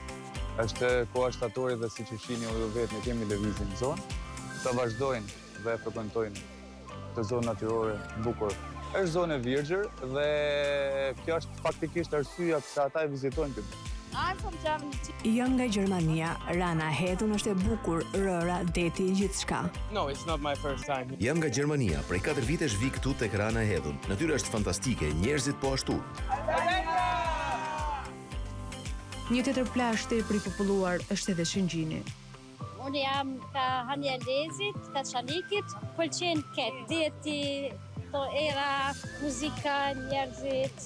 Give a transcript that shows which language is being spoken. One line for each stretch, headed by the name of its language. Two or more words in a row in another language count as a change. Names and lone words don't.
Albanian: Është koha shtatore dhe siç e shihni ju vetë ne kemi lëvizje në zonë, të vazhdojnë dhe frekuentojnë këtë zonë natyrore bukur. Është zonë e virgjër dhe kjo është faktikisht arsyeja pse ata e vizitojnë këtë. Jam nga Gjermania, Rana e Hedhun është e bukur, rëra, deti, gjithçka.
English: No, it's not my first time.
Albanian: Jam nga Gjermania, prej 4 vitesh vi këtu tek Rana e Hedhun. Natyra është fantastike, njerëzit po ashtu. Një tjetër plazh të ripopulluar është edhe Shëngjini. Unë jam ka Hanja Lezit, ka Çalikit, pëlqen ket, deti, to era, muzika, njerëzit.